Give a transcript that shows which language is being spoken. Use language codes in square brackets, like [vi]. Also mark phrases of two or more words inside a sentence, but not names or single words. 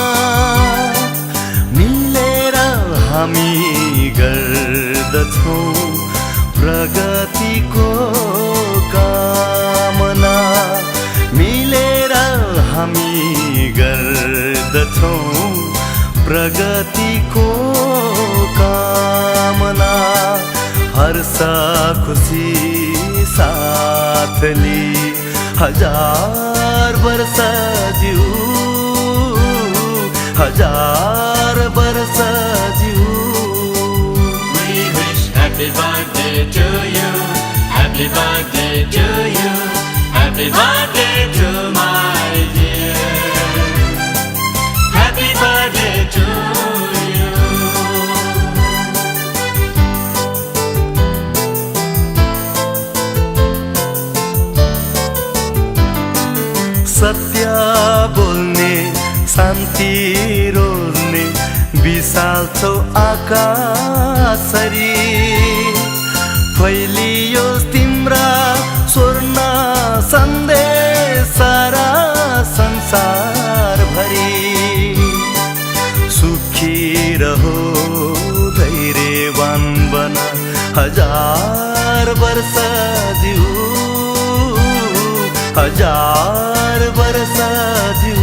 [ne] मिलेर हामी गर्दछौँ प्रगतिको कामना मिलेर हामी गर्दछौँ प्रगतिको कामना हर्ष खुसी साथली हजार वर्ष जिउ हजार वर्ष जिउ [en] We wish happy birthday to you Happy birthday to you Happy birthday to my dear Happy birthday to you [ne] सत्य बोल्ने शान्ति रोज्ने विशाल छौ आकाशरी फैलियो तिम्रा स्वर्ण सन्देश सारा संसार भरी सुखी रहो धैर्यवान बन हजार वर्ष जिउ हजार वर्ष जिउ